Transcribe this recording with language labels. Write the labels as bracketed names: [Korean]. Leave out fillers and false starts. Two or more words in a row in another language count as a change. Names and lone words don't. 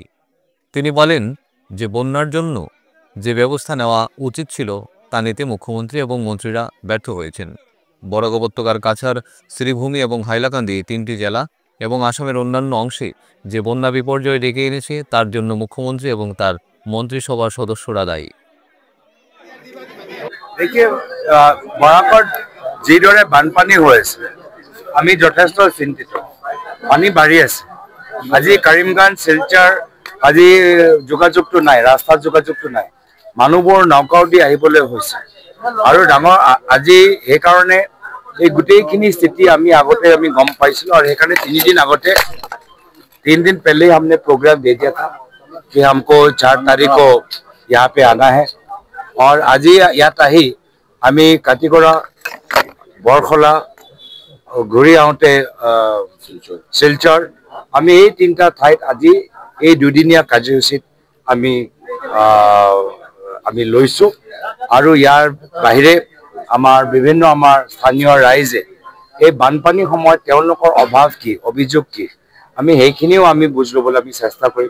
[Bangla] তিনি বলেন যে বন্যার জন্য যে ব্যবস্থা নেওয়া উচিত ছিল তা নিতে মুখ্যমন্ত্রী এবং মন্ত্রীরা ব্যর্থ হয়েছেন। বরাক উপত্যকার কাছাড়, শ্রীভূমি এবং হাইলাকান্দি 3টি জেলা এবং আসামের অন্যান্য অংশে যে বন্যা বিপর্যয় ডেকে এনেছে তার জন্য মুখ্যমন্ত্রী এবং তার মন্ত্রিসভার সদস্যরা দায়ী। [Assamese] বরাকত যিদৰে বানপানী হৈ আছে আমি যথেষ্ট চিন্তিত। পানী বাঢ়ি আছে। আজি কৰিমগঞ্জ, শিলচৰ আজি যোগাযোগটো নাই, ৰাস্তাৰ যোগাযোগটো নাই। মানুহবোৰ নৌকাও দি আহিবলৈ হৈছে আৰু ডাঙৰ আজি সেইকাৰণে এই গোটেইখিনি স্থিতি আমি আগতে গম পাইছিলোঁ আৰু সেইকাৰণে [Hindi] 3 दिन আগতে 3 दिन पहले हमने प्रोग्राम दे दिया था कि हमको 4 तारीख को यहाँ पे आना है और आज ही [Assamese] ইয়াত আহি আমি কাটিগোৰা বৰখলা ঘূৰি আহোঁতে শিলচৰ আমি এই 3টা ঠাইত আজি এই 2 দিনীয়া কাৰ্যসূচীত আমি লৈছো আৰু ইয়াৰ বাহিৰে আমাৰ বিভিন্ন আমাৰ স্থানীয় ৰাইজে এই বানপানী সময়ত তেওঁলোকৰ অভাৱ কি, অভিযোগ কি, আমি সেইখিনিও আমি বুজ ল'বলৈ আমি চেষ্টা কৰিম।